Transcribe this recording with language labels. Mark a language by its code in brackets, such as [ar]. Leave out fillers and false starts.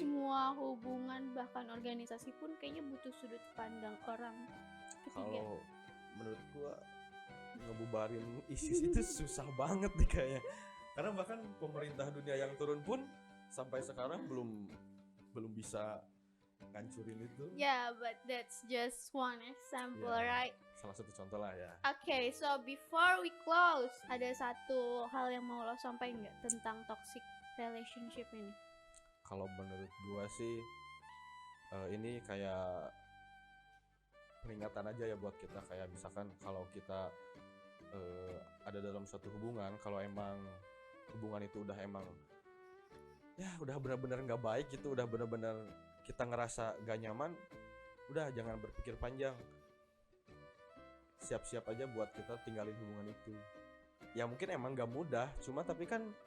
[id] semua hubungan, bahkan organisasi pun kayaknya butuh sudut pandang orang ketiga. kalau menurut gua ngebubarin ISIS itu susah banget nih kayaknya, karena bahkan pemerintah dunia yang turun pun sampai sekarang belum bisa ngancurin itu. [en] Yeah, but that's just one example, [id] Ya, [en] right? [id] salah satu contoh lah ya. [en] Okay, so before we close, [id] ada satu hal yang mau lo sampaikan nggak tentang toxic relationship ini? Kalau menurut gua sih ini kayak peringatan aja ya buat kita, kayak misalkan kalau kita ada dalam suatu hubungan, kalau emang hubungan itu udah emang ya udah benar-benar nggak baik gitu, udah benar-benar kita ngerasa gak nyaman, udah jangan berpikir panjang, siap-siap aja buat kita tinggalin hubungan itu. Ya mungkin emang gak mudah, cuma tapi kan